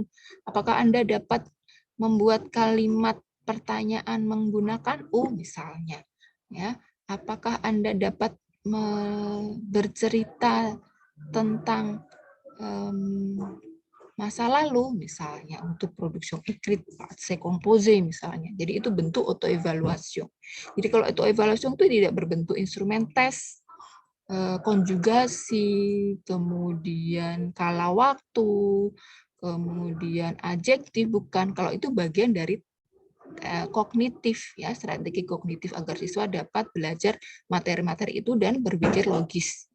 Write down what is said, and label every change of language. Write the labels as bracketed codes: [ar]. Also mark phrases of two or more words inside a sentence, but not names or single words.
[id] Apakah Anda dapat membuat kalimat pertanyaan menggunakan U misalnya? Ya, apakah Anda dapat bercerita tentang masa lalu misalnya untuk produksi écrite, [fr] c'est composé [id] misalnya. Jadi itu bentuk autoevaluation. Jadi kalau autoevaluation itu tidak berbentuk instrumen tes, konjugasi, kemudian kala waktu, kemudian adjektif, bukan. Kalau itu bagian dari kognitif, ya, strategi kognitif agar siswa dapat belajar materi-materi itu dan berpikir logis.